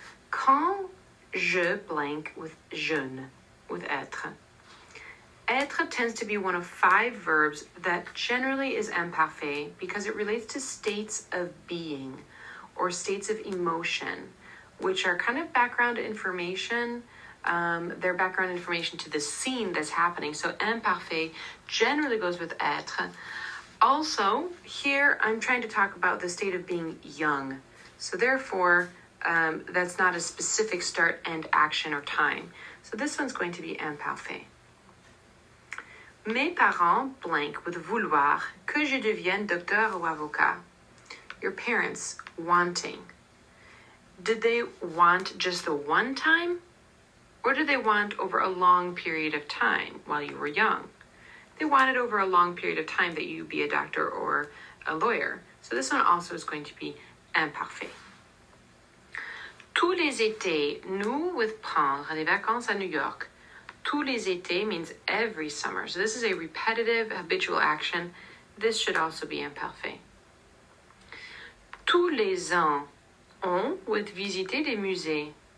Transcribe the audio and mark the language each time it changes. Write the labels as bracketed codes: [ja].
[fr] Quand je [en] blank with [fr] jeune, [en] with [fr] être. [en] Être tends to be one of 5 verbs that generally is imparfait because it relates to states of being or states of emotion, which are kind of background information. They're background information to the scene that's happening. So imparfait generally goes with être. Also, here I'm trying to talk about the state of being young. So therefore, that's not a specific start, end, action, or time. So this one's going to be imparfait. [fr] Mes parents [en] blank with [fr] vouloir que je devienne docteur ou avocat. [en] Your parents wanting. Did they want just the one time? Or did they want over a long period of time while you were young? They wanted over a long period of time that you be a doctor or a lawyer. So this one also is going to be imparfait. [fr] Tous les étés, nous [en] with [fr] prendre des vacances à New York. Tous les étés [en] means every summer. So this is a repetitive, habitual action. This should also be imparfait. [fr] Tous les ans, on [en] with [fr] visiter des musées.